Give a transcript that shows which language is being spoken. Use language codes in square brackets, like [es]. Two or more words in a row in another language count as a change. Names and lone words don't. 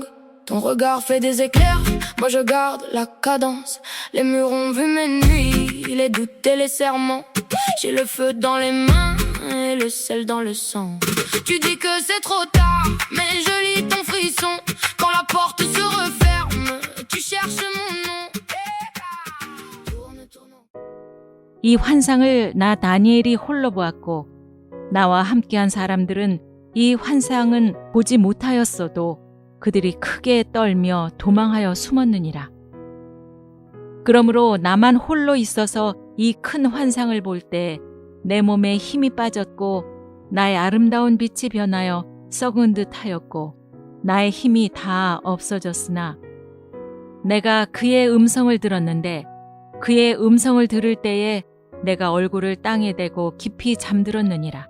[fr] Ton regard fait des éclairs, moi je garde la cadence. Les murs ont vu mes nuits, les doutes et les serments. J'ai le feu dans les mains et le sel dans le sang. Tu dis que c'est trop tard, mais je lis ton frisson. Quand la porte se referme, tu cherches mon nom. [ko] 이 환상을 나 다니엘이 홀로 보았고 나와 함께한 사람들은 이 환상은 보지 못하였어도 그들이 크게 떨며 도망하여 숨었느니라. 그러므로 나만 홀로 있어서 이 큰 환상을 볼 때 내 몸에 힘이 빠졌고 나의 아름다운 빛이 변하여 썩은 듯 하였고 나의 힘이 다 없어졌으나 내가 그의 음성을 들었는데 그의 음성을 들을 때에 내가 얼굴을 땅에 대고 깊이 잠들었느니라.